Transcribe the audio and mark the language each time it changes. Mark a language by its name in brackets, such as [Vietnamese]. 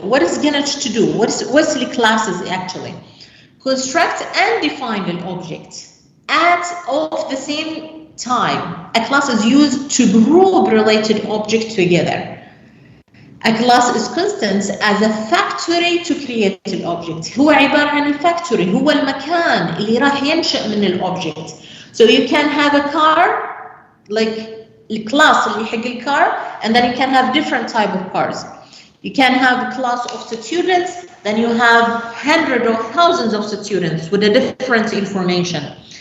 [English] What is going to do? What's the classes actually? Construct and define an object at of the same time. A class is used to group related objects together. A class is constant as a factory to create an object. [Arabic] هو عبارة عن الفactory، هو المكان اللي راح ينشأ من الobject. [English] So you can have a car, like the class [Arabic] اللي حق [English] الcar, and then you can have different type of cars. You can have a class of students, then you have hundreds or thousands of students with a different information.